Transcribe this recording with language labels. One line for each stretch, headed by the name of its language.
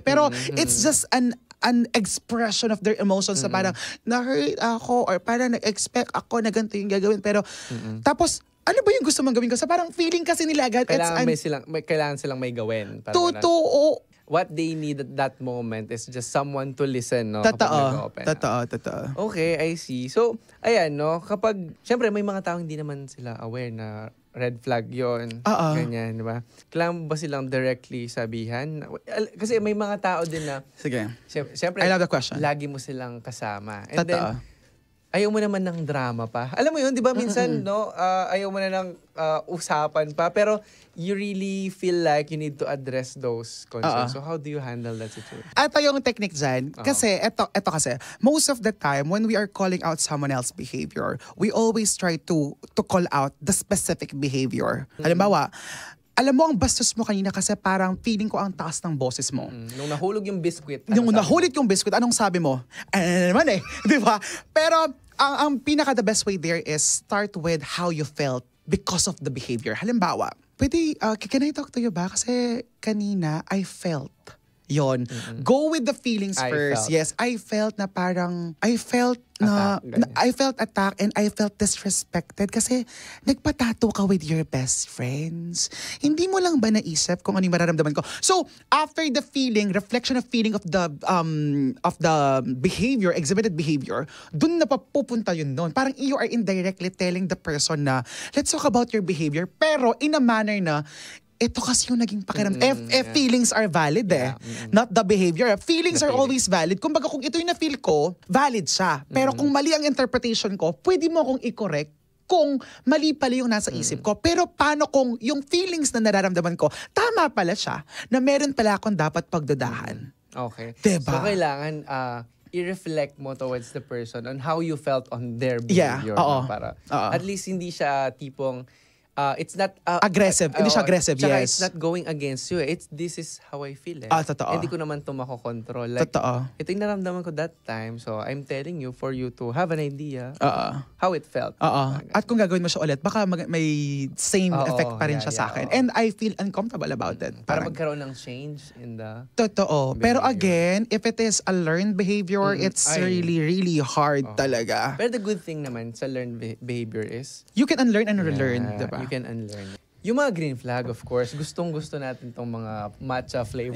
Filipino: Pero,
English: it's just an expression of their emotions
Filipino: na parang na-hurt ako or parang na-expect ako na ganito yung gagawin. Pero, tapos, ano ba yung gusto mong gawin ko? So parang feeling kasi nila agad. Kailangan silang may gawin. Totoo.
English: What they need at that moment is just someone to listen, no?
Filipino: Totoo.
English: Okay, I see. So, ayan, no?
Filipino: Kapag, syempre, may mga taong hindi naman sila aware na red flag yon, ganyan, di ba? Kailangan ba silang directly sabihan? Kasi may mga tao din na, Sige. syempre,
English: I love the question.
Filipino: lagi mo silang kasama.
English: And then,
Filipino: ayaw mo naman ng drama pa. Alam mo yun, di ba, minsan, no, ayaw mo na ng usapan pa, pero
English: you really feel like you need to address those concerns. So how do you handle that situation?
Filipino: Ito yung technique dyan. Kasi, ito kasi,
English: most of the time, when we are calling out someone else's behavior, we always try to call out the specific behavior.
Filipino: Halimbawa, alam mo, ang bastos mo kanina kasi parang feeling ko ang taas ng boses mo. Nung nahulog yung biskwit. Nung nahulog yung biscuit, anong sabi mo? Naman di ba? Pero, ang pinaka
English: the best way there is start with how you felt because of the behavior.
Filipino: Halimbawa, pwede,
English: can I talk to you ba?
Filipino: Kasi kanina,
English: I felt. Yon. Go with the feelings first. Yes, I felt na parang, I felt attacked and I felt disrespected
Filipino: kasi nagpatato ka
English: with your best friends.
Filipino: Hindi mo lang ba naisip kung ano yung mararamdaman ko?
English: So, after the feeling, reflection of feeling of the behavior, exhibited behavior,
Filipino: dun na papupunta yun doon.
English: Parang you are indirectly telling the person na, let's talk about your behavior, pero in a manner na,
Filipino: ito kasi yung naging pakiramdam.
English: Feelings are valid not the behavior. Feelings are always valid.
Filipino: Kumbaga kung ito yung na-feel ko, valid siya. Pero kung mali ang interpretation ko, pwede mo akong i-correct kung mali pala yung nasa isip ko. Pero paano kung yung feelings na nararamdaman ko, tama pala siya, na meron pala akong dapat pagdudahan.
English: Okay.
Filipino: Diba? So kailangan i-reflect mo
English: towards the person on how you felt on their behavior.
Filipino: Para at least hindi siya tipong
English: it's not
Filipino: aggressive. Hindi siya aggressive, yes.
English: It's not going against you. This is how I feel.
Filipino: Totoo. Hindi ko naman ito makokontrol. Like, totoo. Ito yung naramdaman ko
English: that time. So, I'm telling you for you to have an idea how it felt.
Filipino: At kung gagawin mo siya ulit, baka may same effect pa rin siya sa akin.
English: And I feel uncomfortable about it.
Filipino: Para magkaroon ng change in the Totoo.
English: Pero again, if it is a learned behavior, it's really, really hard talaga. Pero the good thing
Filipino: naman sa
English: learned behavior is you can unlearn and relearn, diba? You can unlearn. Yung mga green flag, of course,
Filipino: gustong-gusto natin tong mga
English: matcha flavor.